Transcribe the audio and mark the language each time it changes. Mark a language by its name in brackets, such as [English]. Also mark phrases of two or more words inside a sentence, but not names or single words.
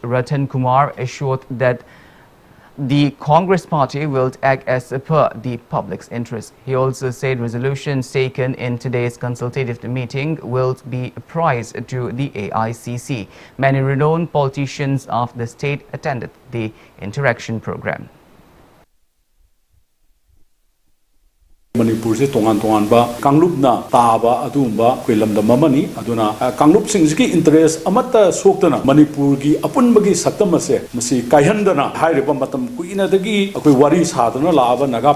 [English] Ratan Kumar assured that the Congress party will act as per the public's interest. He also said resolutions taken in today's consultative meeting will be apprised to the AICC. Many renowned politicians of the state attended the interaction program. [Manipuri] Manipur se tongan ba Kanglup na taba adumba kwelam da mamani aduna Kanglup sing ki interest amata soktana Manipur gi apun bagi saktam se masi kaihandana hairiba matam kuina dagi akoi wari sadana laaba Naga